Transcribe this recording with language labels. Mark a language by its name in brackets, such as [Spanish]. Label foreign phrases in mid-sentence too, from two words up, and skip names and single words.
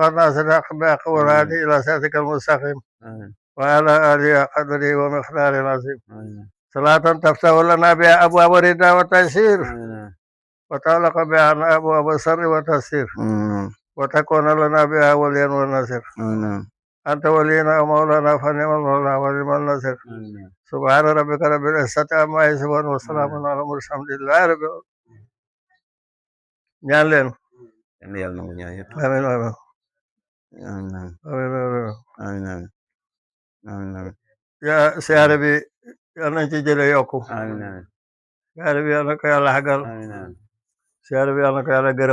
[Arabic] الناس الحق والهادي إلى صراطك المستقيم وعلى آله قدره ومقداره العظيم صلاة تفتح لنا بها أبواب الرضا والتيسير وتغلق بها أبواب الشر والتسير وتكون لنا بها وليا ونصير أنت ولينا ومولانا فنعم المولى ونعم النصير سبحان ربك رب العزة عما يصفون وسلام على المرسلين الحمد لله رب العالمين [Wolof] ñaan leen yàlla nangu ñaan yëpp [Arabic] آمين آمين amiin amiin آمين آمين [Wolof] yaa siyaare bi yal nañ ci jële yokku [Arabic] amiin [Wolof] siyaare bi yal na ko yàlla xagal [Arabic] amiin [Wolof] siyaare bi yal na ko yàlla gërëm